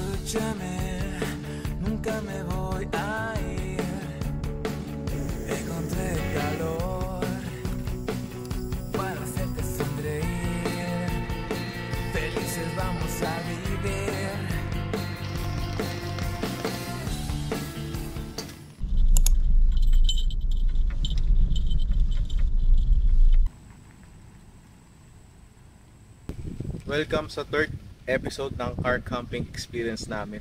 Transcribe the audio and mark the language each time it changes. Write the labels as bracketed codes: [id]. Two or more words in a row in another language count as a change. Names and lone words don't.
[es] Escúchame, nunca me voy a ir. Encontré el calor para hacerte sonreír. Felices vamos a vivir. [tl] Welcome sa [en] third episode [tl] ng [en] car camping experience [tl] namin.